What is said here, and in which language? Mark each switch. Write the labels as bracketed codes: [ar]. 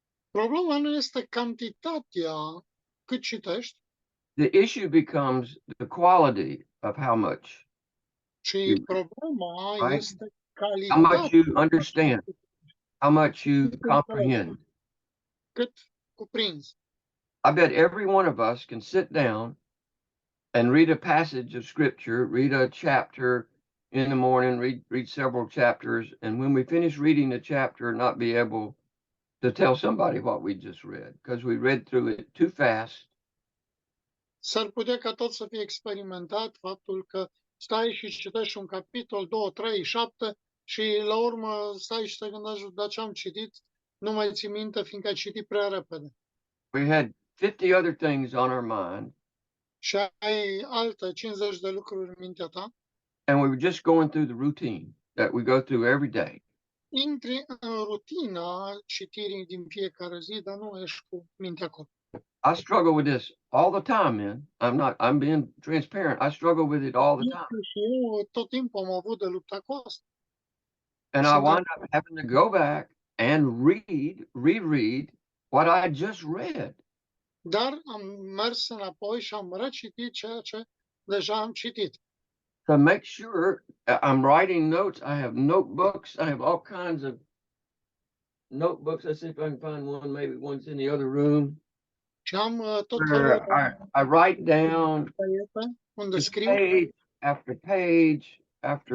[ro] Problema nu este cantitatea cât citești, [en] The issue becomes the quality of how much, [ro] ci problema [en] right? [ro] este [en] How much [ro] calitatea [en] you understand, how much you comprehend. [ro] cât cuprinzi. [en] I bet every one of us can sit down and read a passage of scripture, read a chapter in the morning, read several chapters, and when we finish reading the chapter, not be able to tell somebody what we just read because we read through it too fast. [ro] S-ar putea ca tot să fie experimentat faptul că stai și citești un capitol, 2, 3, 7 și la urmă stai și te gândești, dar ce am citit, nu mai ții minte fiindcă ai citit prea repede. [en] We had 50 other things on our mind, [ro] Și ai alte 50 de lucruri în mintea ta, [en] and we were just going through the routine that we go through every day. [ro] intri în rutina citirii din fiecare zi, dar nu ești cu mintea acolo. [en] I struggle with this all the time, man. I'm being transparent. I struggle with it all the time. [ro] Și eu tot timpul am avut de lupta cu asta. [en] And I wind up having to go back and reread what I just read. [ro] Dar am mers înapoi și am recitit ceea ce deja am citit. [en] To make sure I'm writing notes. I have notebooks. I have all kinds of notebooks. Let's see if I can find one. Maybe one's in the other room. [ro] Și am tot [en] Where [ro] felul [en] I write down [ro] de unde scriu [en] page after page after